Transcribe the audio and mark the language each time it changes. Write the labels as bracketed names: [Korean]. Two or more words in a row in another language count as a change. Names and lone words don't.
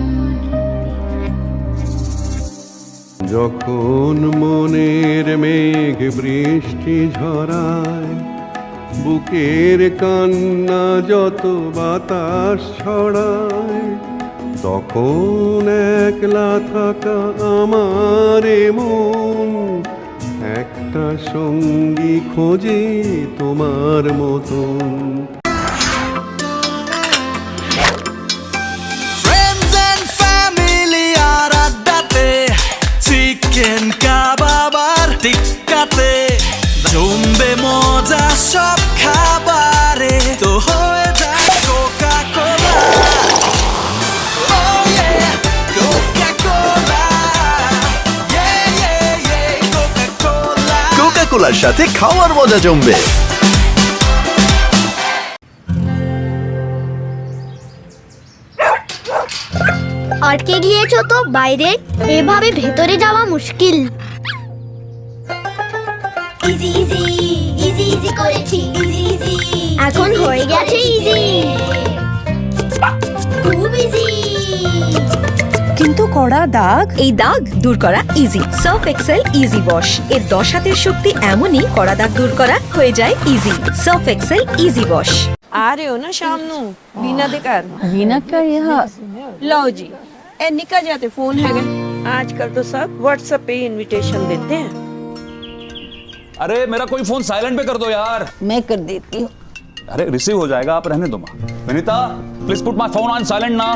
[Bangla] যখন মনের মেঘ বৃষ্টি ঝরায়, বুকের কান্না যত বাতাস ছড়ায়, তখন একলা থাকা আমার মন একটা সঙ্গী খোঁজে তোমার মতন। [English] Friends and family [Bangla] আর আড্ডাতে, [English] chicken kebab [Bangla] আর টিক্কাতে, জমবে মজা সব খাবারে, তো হয়ে যায় কোকা কোলা। [English] Oh yeah, Coca-Cola. Yeah, yeah, yeah, Coca-Cola. [Bangla] কোকা-কোলার সাথে খাওয়ার মজা জমবে। আটকে গিয়েছো তো বাইরে, এভাবে ভেতরে যাওয়া মুশকিল। [English] easy easy easy easy করেছি, easy easy [Bangla] এখন হয়ে গেছে ইজি, খুব ইজি। কিন্তু কড়া দাগ, এই দাগ দূর করা ইজি। সার্ফ এক্সেল ইজি ওয়াশ এর 10 হাতের শক্তি এমনই, কড়া দাগ দূর করা হয়ে যায় ইজি। সার্ফ এক্সেল ইজি ওয়াশ। [Punjabi] आ रहे हो ना शाम नू बीना दे घर? [Hindi] वीना का यहाँ लो जी, ए निकल जाते फोन है आजकल तो सब व्हाट्सएप पे इनविटेशन देते हैं। अरे मेरा कोई [English] phone silent [Hindi] पे कर दो यार। मैं कर देती हूँ। अरे रिसीव हो जाएगा, आप रहने दो माँ। विनीता [English] please put my phone on silent [Hindi] ना।